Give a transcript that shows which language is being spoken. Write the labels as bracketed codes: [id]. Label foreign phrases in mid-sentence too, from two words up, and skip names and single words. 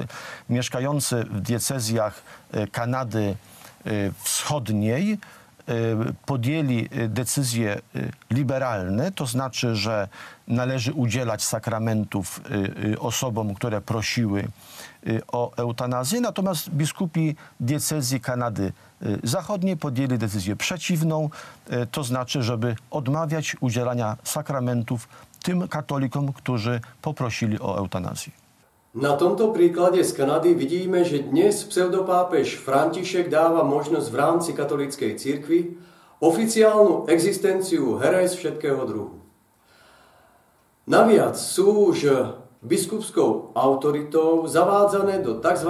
[pl] mieszkający w diecezjach Kanady Wschodniej podjęli decyzje liberalne, to znaczy, że należy udzielać sakramentów osobom, które prosiły o eutanazję, natomiast biskupi diecezji Kanady Zachodniej podjęli decyzję przeciwną, to znaczy, żeby odmawiać udzielania sakramentów tym katolikom, którzy poprosili o eutanazję. [sk] Na tomto príklade z Kanady vidíme, že dnes pseudopápež František dáva možnosť v rámci katolíckej cirkvi oficiálnu existenciu herés všetkého druhu. Naviac sú už biskupskou autoritou zavádzané do tzv.